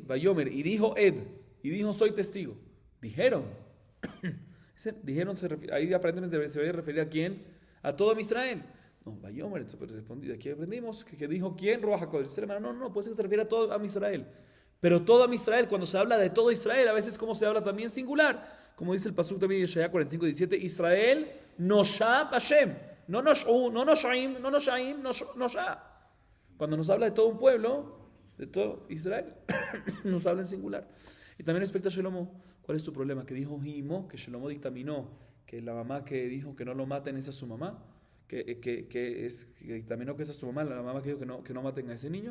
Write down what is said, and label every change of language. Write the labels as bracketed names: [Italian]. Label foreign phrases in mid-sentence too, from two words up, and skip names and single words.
[Spanish] Vayomer, y dijo Ed, y dijo soy testigo. Dijeron, ahí aparentemente se debe referir a quién, a todo Israel. No, Vayomer, de aquí aprendimos que dijo quién, [Hebrew] Ruach HaKodesh. [Spanish] No, puede ser que se refiere a todo Israel. Pero todo Israel, cuando se habla de todo Israel, a veces como se habla también singular, como dice el pasuk también de Yeshaya 45:17, [Hebrew] Israel nosha Hashem, [Spanish] no noshu, no noshaim, no noshaim, nosha. Cuando nos habla de todo un pueblo, de todo Israel, nos habla en singular. Y también respecto a Shelomo, ¿cuál es tu problema? Que dijo Himo, que Shelomo dictaminó que la mamá que dijo que no lo maten esa es su mamá, que dictaminó que esa es su mamá, la mamá que dijo que no maten a ese niño.